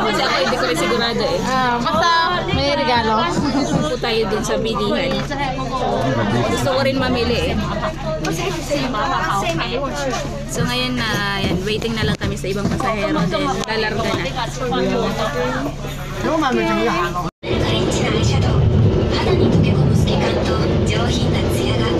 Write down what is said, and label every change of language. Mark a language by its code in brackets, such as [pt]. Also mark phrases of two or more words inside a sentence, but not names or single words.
[tl] Kasi ako hindi ko rin sigurado eh. Basta may regalo. Po tayo dun sa bilihan. Gusto ko rin mamili eh. So ngayon na, yan, waiting na lang kami sa ibang pasahero. Then lalarga na. [ja] オレンジのアイシャドウ肌に溶け込む透け感と上品な艶